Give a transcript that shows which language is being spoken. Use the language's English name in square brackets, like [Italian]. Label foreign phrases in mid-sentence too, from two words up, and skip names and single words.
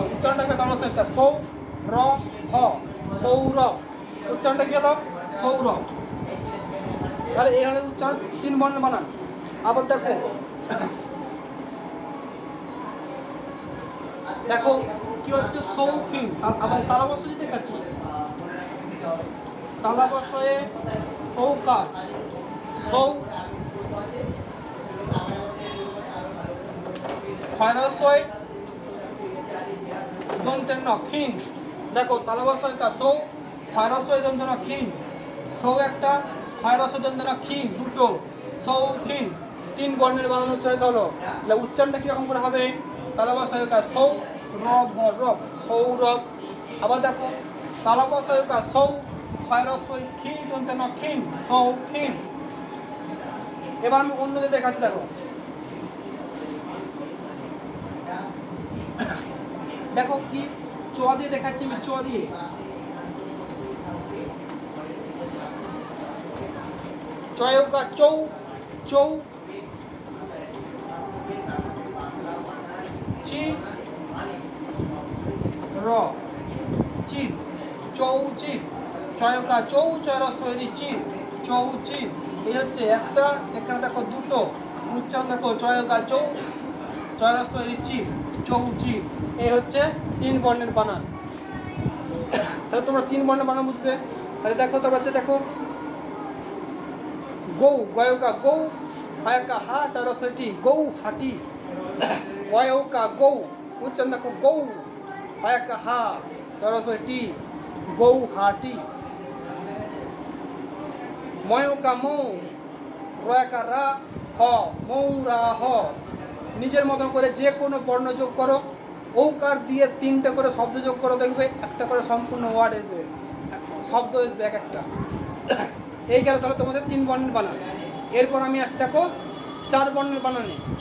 [Bangla] উচ্চারণটা হবে তালাবস্য একটা সৌ র ভ, সৌরভ, উচ্চারণটা কি হলো? সৌরভ। তাহলে এই হলো উচ্চারণ 3 বর্ণের বানান। আবার দেখো কি হচ্ছে? শৌখিন। আবার তালাবস্য যদি দেখাচ্ছি, তালাবশয়ে ঔকার সৌ খয়রসয় দন্তের ন ক্ষীণ। দেখো তালাবশয় কা সৌ খয়রসয় দন্তের ন ক্ষীণ, সৌ একটা খয়রসয় দন্তের ন ক্ষীণ দুটো, সৌ ক্ষীণ তিন বর্ণের বানান উচ্চারিত হলো। তাহলে উচ্চারণটা কীরকম করে হবে? তালাবশয় কা সৌ রব রব সৌরভ। আবার দেখো তালাবশয় কা সৌ খয়রসয় ক্ষী দন্তের ন ক্ষীণ সৌক্ষীণ। এবার আমি অন্যদের দেখাচ্ছি, দেখো দেখো কি চ দিয়ে দেখাচ্ছি আমি, চ দিয়ে চয়কা চৌ চৌ চি র চি চৌচি, চয়কা চৌ চয়রস্বই চি চৌচি। এই হচ্ছে একটা, এখানে দেখো দুটো উচ্চারণ, দেখো চয়কা চৌ চয়রস্বই চি চৌচি। এই হচ্ছে তিন বর্ণের বানান। তাহলে তোমরা তিন বর্ণের বানান বুঝবে। তাহলে দেখো তো বাচ্চা, দেখো গৌ গয়কা গৌ, হায়কা হা টারসটি গৌ হাটি, ওয়কা গৌ উচ্চারণ দেখো গৌ, হায়কা হা টারসটি গৌ হাটি, ময়কা মৌ রয়কা রা হ মৌ রা হ। নিজের মতো করে যে কোনো বর্ণ যোগ করো, ঔকার দিয়ে তিনটে করে শব্দ যোগ করো, দেখবে একটা করে সম্পূর্ণ ওয়ার্ড এসবে, শব্দ এসবে এক একটা। এই গেল তাহলে তোমাদের তিন বর্ণের বানান। এরপর আমি আসি দেখো চার বর্ণের বানানে।